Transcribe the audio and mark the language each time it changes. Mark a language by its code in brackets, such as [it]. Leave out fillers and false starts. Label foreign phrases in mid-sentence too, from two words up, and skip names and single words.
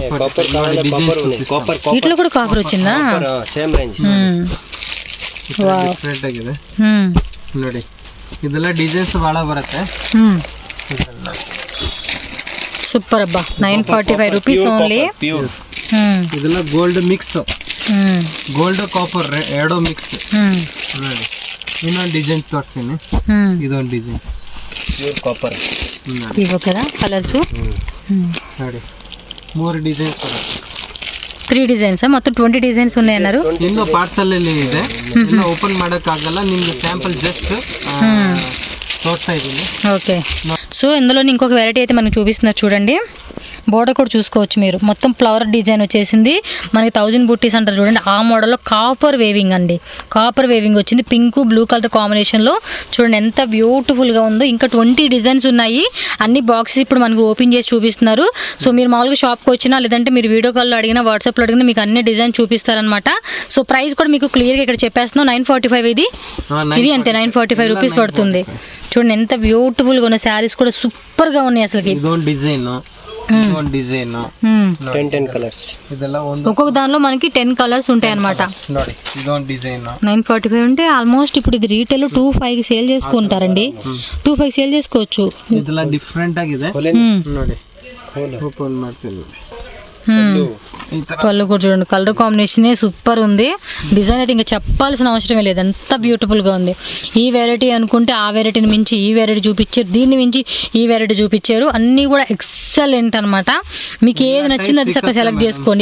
[te] వీటిలో కూడా కాపర్ వచ్చిందా? సూపర్ అబ్బా. 945 [en] rupees only. [kn] ಇದೆಲ್ಲ [en] gold mix, gold copper [kn] ಎರಡು ಮಿಕ್ಸ್ ನೋಡಿ. ಇನ್ನೊಂದು ಡಿಸೈನ್ ತೋರಿಸ್ತೀನಿ. ಇದೊಂದು [en] designs pure copper [te] ಇವು కదా కలర్స్ [kn] ನೋಡಿ. 3 ಡಿಸೈನ್ಸ್ ಬರುತ್ತೆ. [te] 3 డిజైన్స్ మొత్తం 20 డిజైన్స్ ఉన్నాయి అన్నారు. [kn] ಇನ್ನು ಪಾರ್ಸಲ್ ಅಲ್ಲಿ ಇದೆ. ಇನ್ನು ಓಪನ್ ಮಾಡಕ್ ಆಗಲ್ಲ. ನಿಮ್ಗೆ ಸ್ಯಾಂಪಲ್ [te] జస్ట్ తోస్తా ఇదిని. ఓకే, సో ఇందులో ఇంకొక వెరైటీ అయితే మనకు చూపిస్తున్నారు చూడండి. బోర్డర్ కూడా చూసుకోవచ్చు మీరు. మొత్తం [en] flower design [te] వచ్చేసింది మనకి 1000 బుట్టీస్ అంటారు చూడండి. ఆ మోడల్లో [en] copper weaving [te] అండి. [en] copper weaving [te] వచ్చింది [en] pink blue colour [te] కాంబినేషన్లో. చూడండి ఎంత బ్యూటిఫుల్గా ఉందో. ఇంకా 20 డిజైన్స్ ఉన్నాయి. అన్ని బాక్సెస్ ఇప్పుడు మనకు ఓపెన్ చేసి చూపిస్తున్నారు. సో మీరు మామూలుగా షాప్కి వచ్చినా లేదంటే మీరు వీడియో కాల్లో అడిగినా వాట్సాప్లో అడిగినా మీకు అన్ని డిజైన్ చూపిస్తారనమాట. సో ప్రైస్ కూడా మీకు క్లియర్గా ఇక్కడ చెప్పేస్తున్నాం. 945 ఇది అంతే 945 రూపీస్ పడుతుంది. చూడండి ఎంత బ్యూటిఫుల్గా ఉన్న శారీస్ కూడా సూపర్గా ఉన్నాయి అసలుకి. [kn] ಇದೊಂದು ಡಿಸೈನ್ 10 ಕಲರ್ಸ್ ಇದೆಲ್ಲ ಒಂದು [te] ఒక్కొక్క దానిలో మనకి 10 కలర్స్ ఉంటాయి అన్నమాట. [kn] ನೋಡಿ ಇದೊಂದು ಡಿಸೈನ್ [te] 945 అంటే ఆల్మోస్ట్ ఇప్పుడు ఇది రీటైల్ 25 కి సేల్ చేసుకుంటారండి. 25 సేల్ చేసుకోవచ్చు. [kn] ಇದೆಲ್ಲ ಡಿಫರೆಂಟ್ ಆಗಿದೆ ನೋಡಿ. ಓಪನ್ ಮಾಡ್ತೀನಿ. [te] పళ్ళు కూడా చూడండి, [en] colour combination super [te] ఉంది. డిజైన్ అయితే ఇంకా చెప్పాల్సిన అవసరమే లేదు, అంత బ్యూటిఫుల్ గా ఉంది. ఈ వెరైటీ అనుకుంటే ఆ వెరైటీని మించి ఈ వెరైటీ చూపించారు, దీన్ని మించి ఈ వెరైటీ చూపించారు. అన్నీ కూడా ఎక్సలెంట్ అనమాట. మీకు ఏది నచ్చిందో అది చక్కగా సెలెక్ట్ చేసుకోండి.